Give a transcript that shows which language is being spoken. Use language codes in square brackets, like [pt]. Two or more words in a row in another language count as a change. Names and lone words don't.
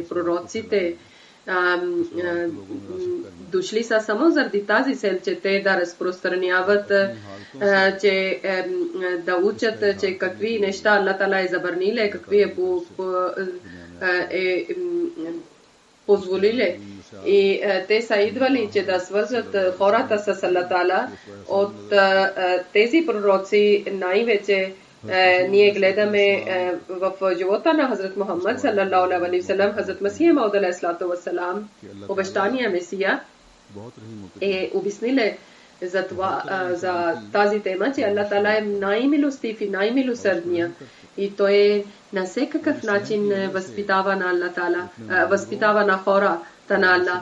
[bg] Пророците дошли са само заради тази цел, че те да разпространяват, че да учат, че какви неща Аллах Таала е забраниле, какви е позволиле. И те са идвали, че да свързват хората с Аллах Таала. От тези пророци най-вече ние гледаме в живота на Хазрат Мухаммад [ar] صلى الله عليه وسلم, [bg] Хазрат Масия Мауд [ar] عليه الصلاة والسلام, [bg] обещания Месия, е обясниле за това, за тази тема, че Аллах Таала е най-милостив и най-милосърдния. И той на всекакъв начин възпитава на Аллах Таала, възпитава на хората на Аллах.